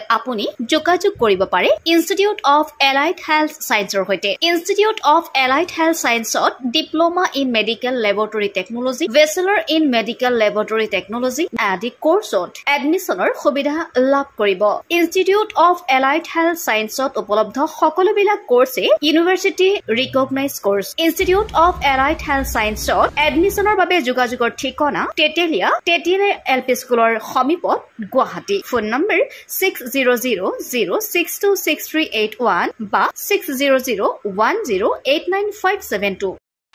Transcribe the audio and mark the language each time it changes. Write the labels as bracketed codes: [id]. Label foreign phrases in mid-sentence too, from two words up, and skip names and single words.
[as] আপুনি যোগাযোগ কৰিব পাৰে ইনষ্টিটিউট অফ এলাইড হেল্থ সায়েন্সৰ সৈতে ইনষ্টিটিউট অফ এলাইড হেল্থ সায়েন্সত ডিপ্লোমা ইন মেডিকেল লেবৰেটৰী টেকনলজি বেচেলৰ ইন মেডিকেল লেবৰেটৰী টেকনলজি আদি কোৰ্সত এডমিশনৰ সুবিধা লাভ কৰিব ইনষ্টিটিউট অফ এলাইড হেল্থ সায়েন্সত উপলব্ধ সকলোবিলাক কোৰ্সে [en] university recognized course [as] Institute of Allied Health Sciences এডমিছনৰ বাবে যোগাযোগৰ ঠিকনা তেতেলিয়া LP স্কুলৰ সমীপত গুৱাহাটী ফোন নম্বৰ 6000626381 বা 6001089572